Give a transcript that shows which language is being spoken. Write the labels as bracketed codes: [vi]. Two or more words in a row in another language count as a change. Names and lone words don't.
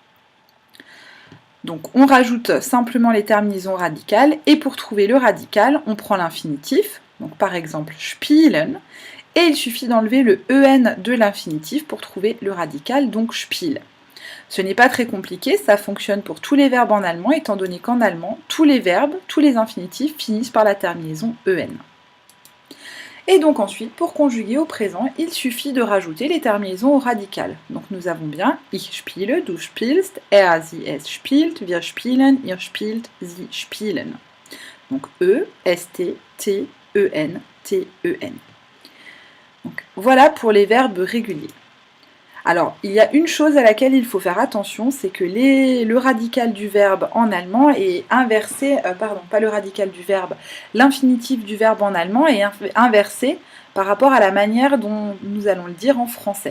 [fr] Donc on rajoute simplement les terminaisons radicales et pour trouver le radical, on prend l'infinitif, donc par exemple spielen, et il suffit d'enlever le en de l'infinitif pour trouver le radical, donc spiel. Ce n'est pas très compliqué, ça fonctionne pour tous les verbes en allemand, étant donné qu'en allemand, tous les verbes, tous les infinitifs finissent par la terminaison en. Et donc ensuite, pour conjuguer au présent, il suffit de rajouter les terminaisons au radical. Donc nous avons bien [de] ich spiele, du spielst, sie, es spielt, wir spielen, ihr spielt, sie spielen. [fr] Donc E, ST, T, EN, TEN. Donc voilà pour les verbes réguliers. Alors, il y a une chose à laquelle il faut faire attention, c'est que le radical du verbe en allemand est inversé, pas le radical du verbe, l'infinitif du verbe en allemand est inversé par rapport à la manière dont nous allons le dire en français.